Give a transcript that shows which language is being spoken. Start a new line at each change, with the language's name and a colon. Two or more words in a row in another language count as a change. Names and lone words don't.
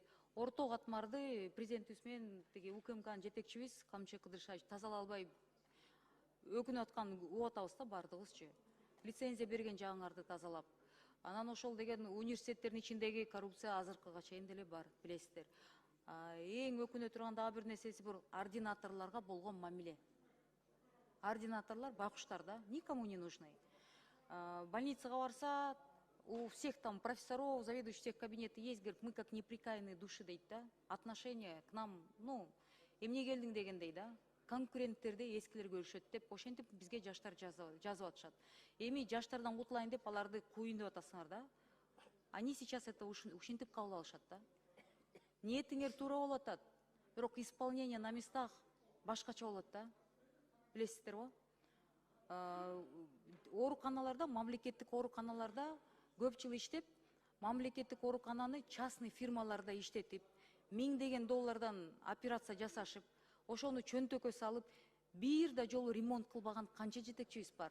Kyrgyz: Орто катмарды президентибиз менен УКМКнын жетекчибиз Камчы Кыдыршович тазалай албай өкүнүп атканын угуп атабыз да баардыгыбызчы. Лицензия берген жагыңарды тазалап. Анан ошол деген университеттердин ичиндеги коррупция азыркыга чейин деле бар, билесиздер. Эң өкүнө турган дагы бир нерсеси бул ординаторлорго болгон мамиле. Ординаторлор байкуштар да,
Russian: никому не нужны.
Kyrgyz: Больницага барса,
Russian: у всех там профессоров, заведующих всех кабинеты есть, говорит, мы как неприкаянные души,
Kyrgyz: дейт да.
Russian: Отношение к нам,
Kyrgyz: эмне келдиң дегендей да. Конкуренттерде эскилер көрүшөт деп, ошентип бизге жаштар жазып атышат. Эми жаштардан кутулайын деп аларды куюн деп атасыңар да.
Russian: Они сейчас это
Kyrgyz: ушинтип кабыл алышат да. Ниетиңер туура болуп атат, бирок
Russian: исполнение на местах
Kyrgyz: башкача болот да. Билесиздерби? Ооруканаларда, мамлекеттик ооруканаларда көп жыл иштеп, мамлекеттик оорукананы частный фирмаларда иштетип, $1000 операция жасашып, ошону чөнтөккө салып, бир да жолу ремонт кылбаган канча жетекчибиз бар?